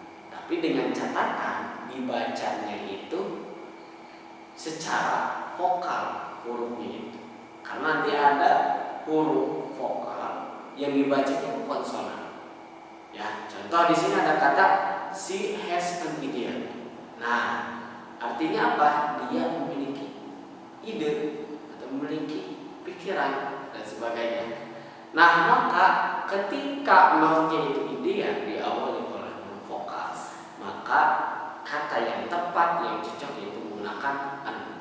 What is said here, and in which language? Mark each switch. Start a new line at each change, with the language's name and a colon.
Indonesian: Tapi dengan catatan dibacanya itu secara vokal hurufnya itu. Karena nanti ada huruf vokal yang dibacanya konsonan. Ya, contoh di sini ada kata
English: she has an idea.
Indonesian: Nah, artinya apa? Dia memiliki ide atau memiliki pikiran dan sebagainya. Nah, maka ketika nounsnya itu idea diawali oleh huruf vokal, maka kata yang tepat yang cocok yaitu menggunakan an.